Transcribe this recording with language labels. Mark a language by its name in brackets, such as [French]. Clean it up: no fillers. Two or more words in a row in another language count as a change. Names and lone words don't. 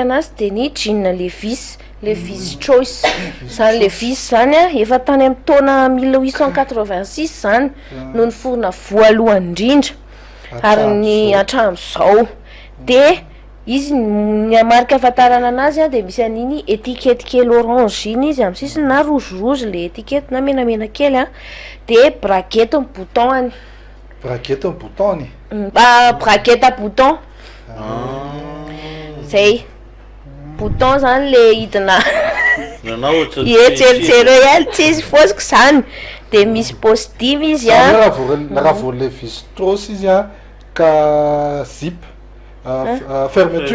[Malagasy] anazy de ny jean Levis choice zany Levis zany a efa tany amin'ny taona 1886 zany no niforona voalohany indrindra ary ny hatramin'izao de izy ny marika ahafantarana anazy a de misy an'iny étiquette kely orange iny izy amin'ny sisiny na rouge le étiquette na menamena kely a de [French] braquette en bouton braquette bouton braquette à bouton [Malagasy] zay bouton zany le hidina eritseritsero ihany tsisy fosiko zany de misy positive izy a raha vo Levis Strauss izy a ka zip fermeture